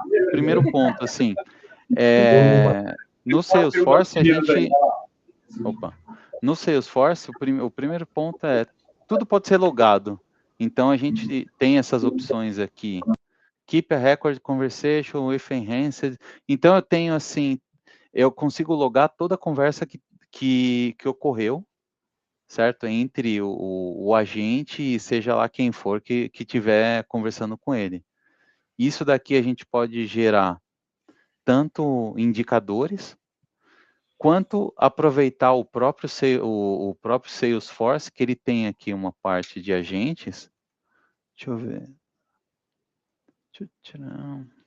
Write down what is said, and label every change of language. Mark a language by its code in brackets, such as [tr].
[pt] Primeiro ponto, assim, no Salesforce a gente... No Salesforce, o primeiro ponto tudo pode ser logado. Então a gente tem essas opções aqui. [en] Keep a record conversation with enhanced. [pt] Então eu tenho assim, eu consigo logar toda a conversa que ocorreu, certo? Entre o agente e seja lá quem for que estiver conversando com ele. Isso daqui a gente pode gerar tanto indicadores, quanto aproveitar o próprio Salesforce, que ele tem aqui uma parte de agentes. Deixa eu ver. Deixa eu tirar.